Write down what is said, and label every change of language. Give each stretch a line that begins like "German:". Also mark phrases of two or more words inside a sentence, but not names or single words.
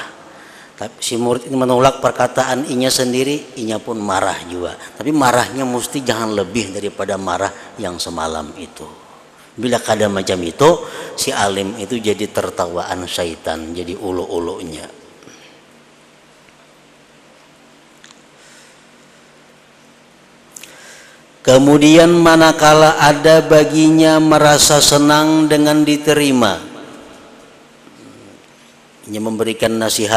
Banjar: Tapi si murid ini menolak perkataan inya sendiri, inya pun marah juga.
Indonesian: Tapi marahnya mesti jangan lebih daripada marah yang semalam itu.
Banjar: Bila kada macam itu, si alim itu jadi tertawaan syaitan, jadi ulu-ulunya.
Indonesian: Kemudian manakala ada baginya merasa senang dengan diterima, ia memberikan nasihat,